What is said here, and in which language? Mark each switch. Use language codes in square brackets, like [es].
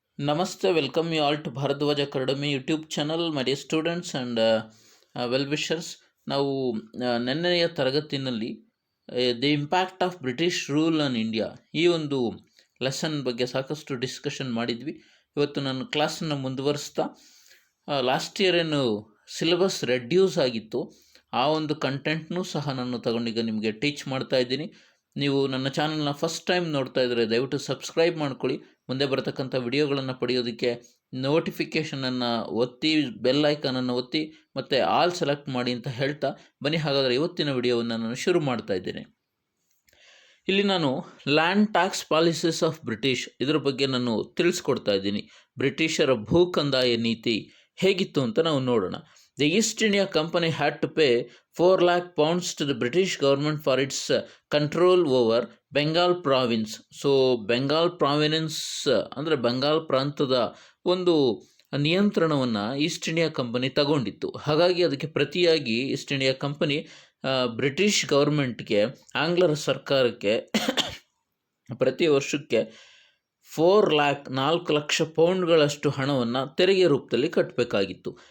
[en] Namaste, welcome you all to Bharadwaj Academy YouTube channel, my dear students and well wishers. [kn] ನಾವು ನೆನ್ನೆಯ ತರಗತಿಯಲ್ಲಿ [en] the impact of British rule on India [kn] ಈ ಒಂದು lesson ಬಗ್ಗೆ ಸಾಕಷ್ಟು discussion ಮಾಡಿದ್ವಿ. ಇವತ್ತು ನಾನು ಕ್ಲಾಸನ್ನು ಮುಂದುವರಿಸ್ತಾ ಲಾಸ್ಟ್ ಇಯರ್ ಏನು ಸಿಲೆಬಸ್ ರೆಡ್ಯೂಸ್ ಆಗಿತ್ತು ಆ ಒಂದು ಕಂಟೆಂಟ್ನೂ ಸಹ ನಾನು ತಗೊಂಡೀಗ ನಿಮಗೆ ಟೀಚ್ ಮಾಡ್ತಾ ಇದ್ದೀನಿ. ನೀವು ನನ್ನ ಚಾನಲ್ನ ಫಸ್ಟ್ ಟೈಮ್ ನೋಡ್ತಾ ಇದ್ದರೆ ದಯವಿಟ್ಟು ಸಬ್ಸ್ಕ್ರೈಬ್ ಮಾಡ್ಕೊಳ್ಳಿ. ಮುಂದೆ ಬರತಕ್ಕಂಥ ವಿಡಿಯೋಗಳನ್ನು ಪಡೆಯೋದಕ್ಕೆ ನೋಟಿಫಿಕೇಷನನ್ನು ಒತ್ತಿ, ಬೆಲ್ ಐಕಾನನ್ನು ಒತ್ತಿ ಮತ್ತು ಆಲ್ ಸೆಲೆಕ್ಟ್ ಮಾಡಿ ಅಂತ ಹೇಳ್ತಾ ಬನ್ನಿ ಹಾಗಾದರೆ ಇವತ್ತಿನ ವಿಡಿಯೋವನ್ನು ನಾನು ಶುರು ಮಾಡ್ತಾ ಇದ್ದೇನೆ. ಇಲ್ಲಿ ನಾನು land tax policies of British ಇದರ ಬಗ್ಗೆ ನಾನು ತಿಳಿಸ್ಕೊಡ್ತಾ ಇದ್ದೀನಿ. ಬ್ರಿಟಿಷರ ಭೂ ಕಂದಾಯ ನೀತಿ ಹೇಗಿತ್ತು ಅಂತ ನಾವು ನೋಡೋಣ. [en] The East India Company had to pay 4 lakh pounds to the British government for its control over Bengal province. [kn] So Bengal ಪ್ರಾವಿನೆನ್ಸ್ ಅಂದರೆ ಬೆಂಗಾಲ್ ಪ್ರಾಂತದ ಒಂದು ನಿಯಂತ್ರಣವನ್ನು ಈಸ್ಟ್ ಇಂಡಿಯಾ ಕಂಪನಿ ತಗೊಂಡಿತ್ತು. ಹಾಗಾಗಿ ಅದಕ್ಕೆ ಪ್ರತಿಯಾಗಿ ಈಸ್ಟ್ ಇಂಡಿಯಾ ಕಂಪನಿ ಬ್ರಿಟಿಷ್ ಗೌರ್ಮೆಂಟ್ಗೆ, ಆಂಗ್ಲರ ಸರ್ಕಾರಕ್ಕೆ ಪ್ರತಿ ವರ್ಷಕ್ಕೆ 4 ಲಕ್ಷ ಪೌಂಡ್ಗಳಷ್ಟು ಹಣವನ್ನು ತೆರಿಗೆ ರೂಪದಲ್ಲಿ ಕಟ್ಟಬೇಕಾಗಿತ್ತು.